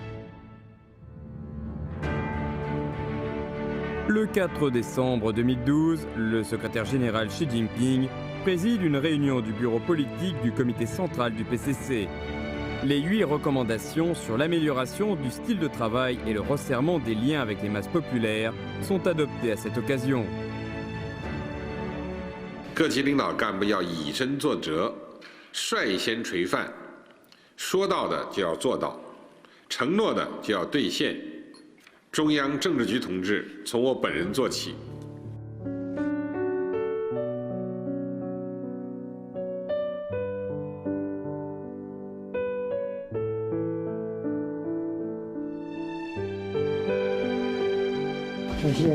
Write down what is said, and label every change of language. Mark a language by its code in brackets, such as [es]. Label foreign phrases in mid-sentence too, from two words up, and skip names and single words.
[fr] Le 4 décembre 2012, le secrétaire général Xi Jinping préside une réunion du bureau politique du comité central du PCC. Les 8 recommandations sur l'amélioration du style de travail et le resserrement des liens avec les masses populaires sont adoptées à cette occasion. [zh] 各级领导干部要以身作则，率先垂范，说到的就要做到，承诺的就要兑现。中央政治局同志从我本人做起。谢谢。